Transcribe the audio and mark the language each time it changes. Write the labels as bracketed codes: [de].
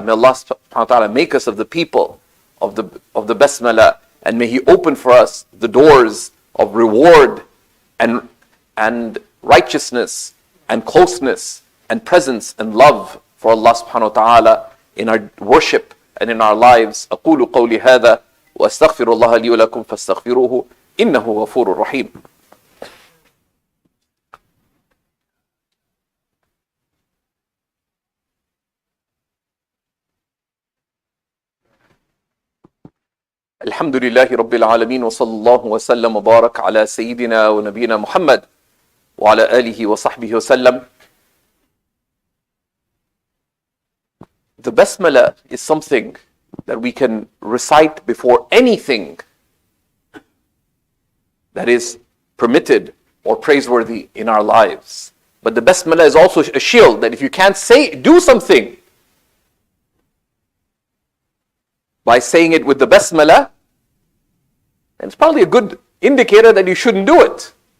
[en] May Allah [ar] subhanahu wa ta'ala [en] make us of the people of the Basmala, and may He open for us the doors of reward and righteousness and closeness and presence and love for Allah subhanahu wa ta'ala in our worship and in our lives. [ar] أقول قولي هذا وأستغفر الله لي ولكم فاستغفروه إنه غفور رحيم. الحمد لله رب العالمين وصلى الله وسلم وبارك على سيدنا ونبينا محمد وعلى آله وصحبه وسلم. [en] The Basmala is something that we can recite before anything that is permitted or praiseworthy in our lives. But the Basmala is also a shield that if you can't do something by saying it with the Basmala, then it's probably a good indicator that you shouldn't do it.